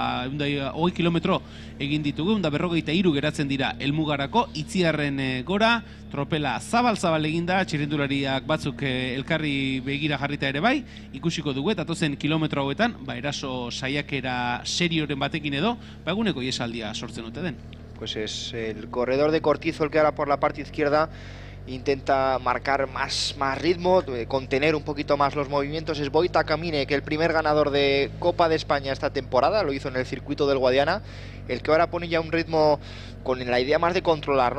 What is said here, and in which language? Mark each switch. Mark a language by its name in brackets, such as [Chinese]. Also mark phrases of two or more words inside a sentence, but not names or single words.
[Basque] 20 kilometro egin ditugu, 153 geratzen dira helmugarako, Itziarren gora, tropela zabal eginda, txirrindulariak batzuk elkarri begira jarrita ere bai, ikusiko dugu eta 12 kilometro hauetan, eraso saiakera serioren batekin edo, eguneko iesaldia sortzen dute den. [Spanish] Pues es el corredor de Cortizo el que ahora por la parte izquierda intenta marcar más ritmo, contener un poquito más los movimientos. Es Boita Camine, que el primer ganador de Copa de España esta temporada, lo hizo en el circuito del Guadiana, el que ahora pone ya un ritmo con la idea más de controlar, ¿no?